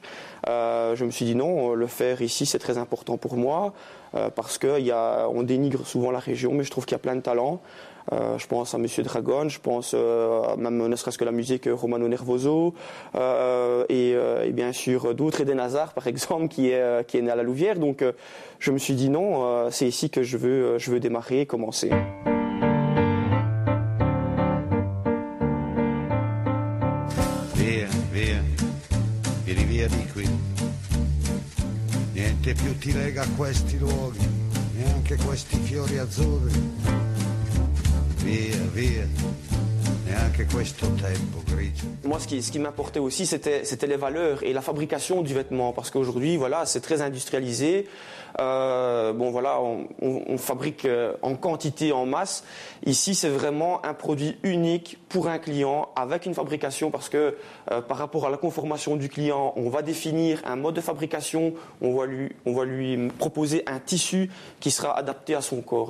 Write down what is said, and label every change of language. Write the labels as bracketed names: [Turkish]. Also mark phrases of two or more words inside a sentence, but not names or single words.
[French] Je me suis dit non, le faire ici, c'est très important pour moi, parce qu'on dénigre souvent la région, mais je trouve qu'il y a plein de talents. Je pense à Monsieur Dragon, je pense même ne serait-ce que la musique Romano Nervoso et bien sûr d'autres, Eden Hazard par exemple qui est né à la Louvière. Donc je me suis dit non, c'est ici que je veux démarrer et commencer. [Italian] Via, via, vieni via di qui. Niente più ti lega a questi luoghi, neanche questi fiori azzurri. Via, via, neanche questo tempo grigio. [French] Moi, ce qui m'importait aussi, c'était les valeurs et la fabrication du vêtement, parce qu'aujourd'hui, voilà, c'est très industrialisé. On fabrique en quantité, en masse. Ici, c'est vraiment un produit unique pour un client avec une fabrication, parce que par rapport à la conformation du client, on va définir un mode de fabrication, on va lui proposer un tissu qui sera adapté à son corps.